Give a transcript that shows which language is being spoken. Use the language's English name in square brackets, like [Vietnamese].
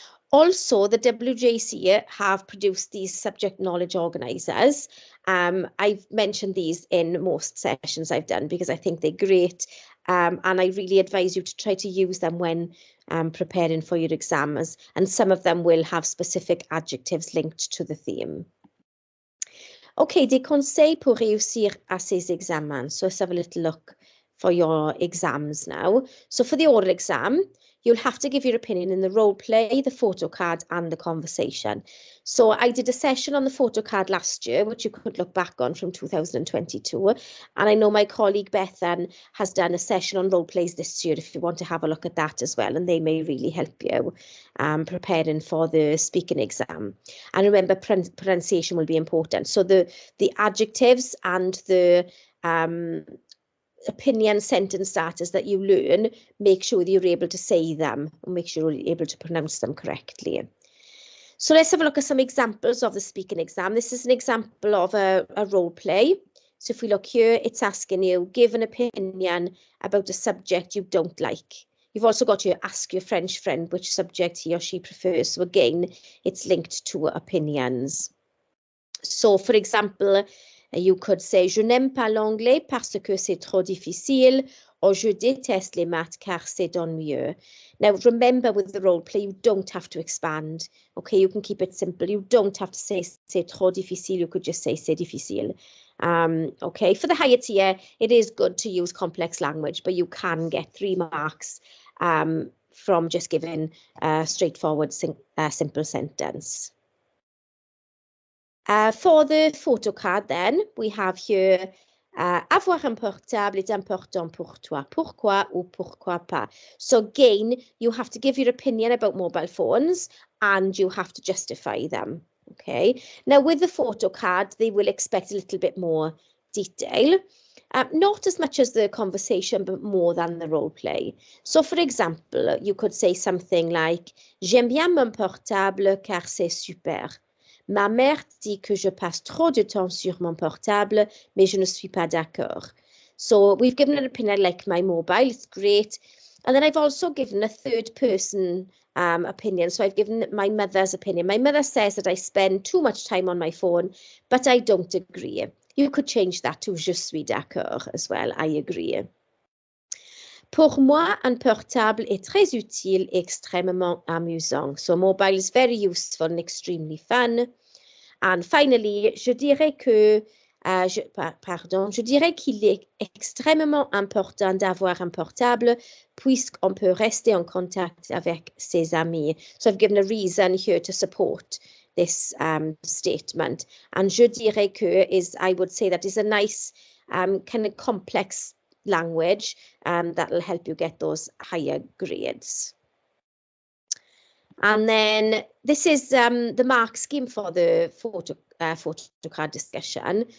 [English] Also, the WJC have produced these subject knowledge organisers. I've mentioned these in most sessions I've done because I think they're great, and I really advise you to try to use them when preparing for your exams, and some of them will have specific adjectives linked to the theme. [French] Okay, des conseils pour réussir à ces examens. [English] So let's have a little look for your exams now. So for the oral exam, you'll have to give your opinion in the role play, the photo card, and the conversation. So I did a session on the photo card last year, which you could look back on from 2022. And I know my colleague Bethan has done a session on role plays this year, if you want to have a look at that as well. And they may really help you preparing for the speaking exam. And remember, pronunciation will be important. So the adjectives and the opinion sentence starters that you learn, make sure that you're able to say them and make sure you're able to pronounce them correctly. So let's have a look at some examples of the speaking exam. This is an example of a role play. So if we look here, it's asking you, give an opinion about a subject you don't like. You've also got to ask your French friend which subject he or she prefers. So again, it's linked to opinions. So for example, you could say, je n'aime pas l'anglais parce que c'est trop difficile, or je déteste les maths car c'est ennuyeux. Now, remember with the role play, you don't have to expand. Okay, you can keep it simple. You don't have to say c'est trop difficile. You could just say c'est difficile. Okay, for the higher tier, it is good to use complex language, but you can get 3 marks from just giving a straightforward, simple sentence. For the photo card then, we have here avoir un portable est important pour toi. [French] Pourquoi ou pourquoi pas? [English] So again, you have to give your opinion about mobile phones and you have to justify them. Okay. Now with the photo card, they will expect a little bit more detail. Not as much as the conversation, but more than the role play. So for example, you could say something like, j'aime bien mon portable car c'est super. [French] Ma mère dit que je passe trop de temps sur mon portable, mais je ne suis pas d'accord. [English] So we've given an opinion, I like my mobile, it's great. And then I've also given a third person opinion. So I've given my mother's opinion. My mother says that I spend too much time on my phone, but I don't agree. You could change that to je suis d'accord as well, I agree. [French] Pour moi, un portable est très utile et extrêmement amusant. [English] So mobile is very useful and extremely fun. [French] And finally, je dirais que, je dirais qu'il est extrêmement important d'avoir un portable puisqu'on peut rester en contact avec ses amis. [English] So I've given a reason here to support this statement. And je dirais que is, I would say that is a nice kind of complex language that will help you get those higher grades. And then this is the mark scheme for the photo card discussion.